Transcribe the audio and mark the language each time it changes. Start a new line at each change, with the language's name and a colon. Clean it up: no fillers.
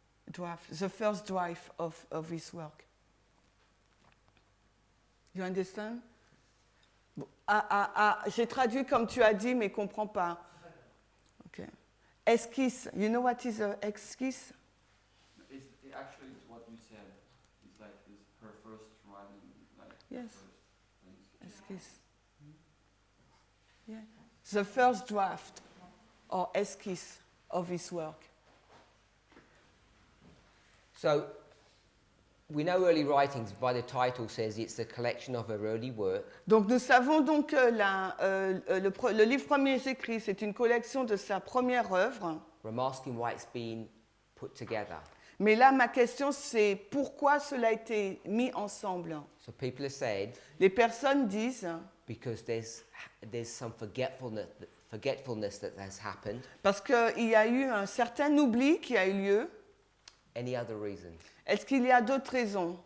English: Draft, the first draft of his work. You understand?
French: Bon, j'ai traduit comme tu as dit, mais comprends pas.
English: Okay. Esquisse. You know what is an esquisse? Actually, it's what you said. It's like this, her first writing, like Yes. first things. Esquisse. Yeah. The first draft or esquisse of his work. So we know early writings by the title says it's a collection of her early work.
French: Donc nous savons donc que le livre premier écrit, c'est une collection de sa première œuvre.
English: We're asking why it's been put together.
French: Mais là, ma question, c'est pourquoi cela a été mis ensemble?
English: So people have said
French: Les personnes disent,
English: because there's some forgetfulness that has happened.
French: parce qu'il y a eu un certain oubli qui a eu lieu.
English: Any other reason
French: Est-ce qu'il y a d'autres raisons